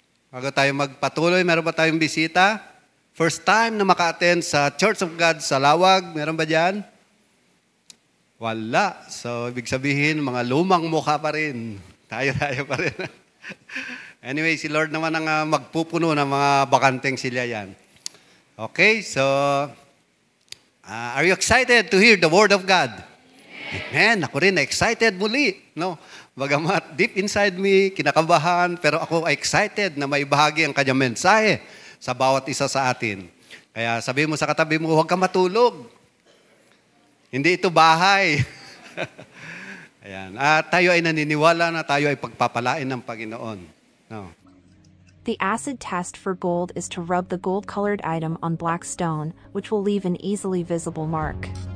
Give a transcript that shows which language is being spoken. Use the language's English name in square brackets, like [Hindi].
[Filipino] Bago tayo magpatuloy, meron ba tayong bisita? First time na maka-attend sa Church of God sa Lawag, meron ba dyan? Wala. So, ibig sabihin, mga lumang mukha pa rin. Tayo pa rin. Anyway, si Lord naman ang magpupuno ng mga bakanteng sila yan. [English] Okay, so, are you excited to hear the Word of God? [Filipino] Amen. Ako rin, excited muli. No? Bagamat [English] deep inside me, [Filipino] kinakabahan, pero ako excited na may bahagi ang kanyang mensahe sa bawat isa sa atin. Kaya sabi mo sa katabi mo, huwag ka matulog. Hindi ito bahay. Ayan. At tayo ay naniniwala na tayo ay pagpapalain ng Panginoon. No. [English] The acid test for gold is to rub the gold-colored item on black stone, which will leave an easily visible mark.